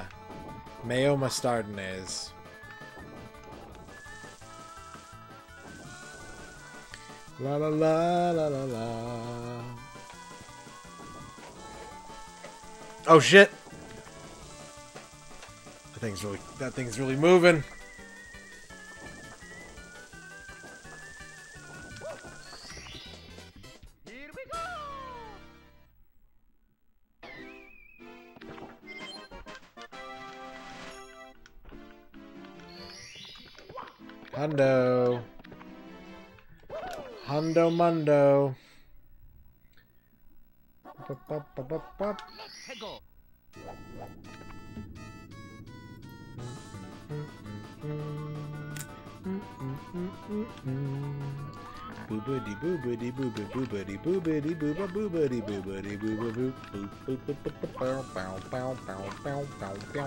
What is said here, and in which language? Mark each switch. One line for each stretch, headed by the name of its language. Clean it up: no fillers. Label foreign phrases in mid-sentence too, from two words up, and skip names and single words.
English: Mayo mustardinaise. La la la la la la. Oh shit! That thing's really moving. Here we go! Hundo. Hundo Mundo. Ba-ba-ba-ba-ba. Let's go. Boobity boobity booba boobity boobity booba boobity boobity booba boop boop boop boop boop bow bow bow bow bow bow bow.